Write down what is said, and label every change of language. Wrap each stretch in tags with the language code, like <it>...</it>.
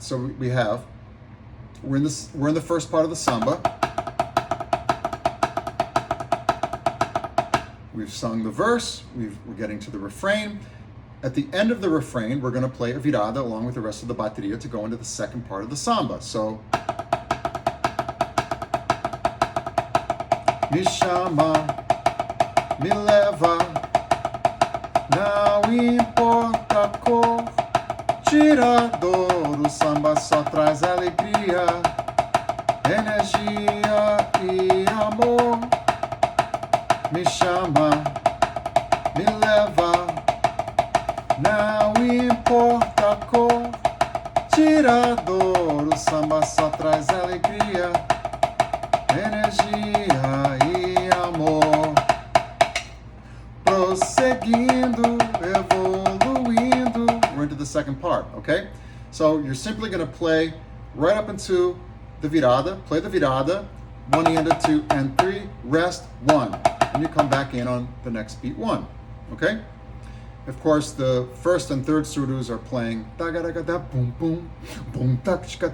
<en>So we're in the first part of the samba. We've sung the verse, we're getting to the refrain. At the end of the refrain, we're going to play a virada along with the rest of the bateria to go into the second part of the samba.</en> <pt>So, me chama, me leva, não importa a cor, tira a dor, o samba só traz alegria, energia e amor. Me chama, me leva, não importa a cor, tira a dor, o samba só traz alegria, energia e amor. Prosseguindo, evoluindo.</pt> <en>We're into the second part, okay? So you're simply going to play right up into the virada, play the virada, 1 into 2 and 3, rest 1. And you come back in on the next beat 1, okay? Of course, the first and third surdos are playing boom boom boom tak.</en>